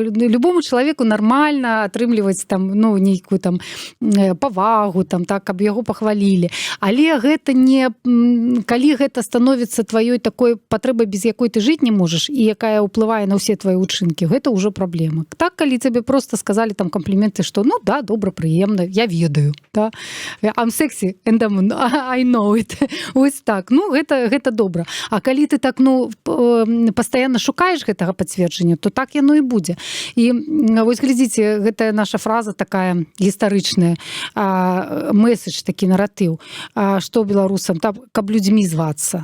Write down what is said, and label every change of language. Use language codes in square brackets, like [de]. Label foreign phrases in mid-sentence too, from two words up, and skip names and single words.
[be] Любому чалавеку нармальна атрымліваць там, ну, нейкую там павагу, там, так, каб яго пахвалілі. Але гэта не... Калі гэта становіцца тваёй такой патрэбай, без якой ты жыць не можаш, і якая ўплывае на ўсе твои ўчынкі, гэта ўжо праблема. Так, калі [ru] тебе просто сказали [be] там компліменты, што ну да, добра, прыемна, я ведаю, да? [en] I'm sexy and I know it. [be] Вось так. Ну, гэта добра. А калі ты так, ну, пастаянна шукаеш гэтага пацверджання, то так яно і будзе. І вось глядзіце, гэтая наша фраза такая гістарычная, месседж, такі наратыў, што беларусам, каб людзьмі звацца.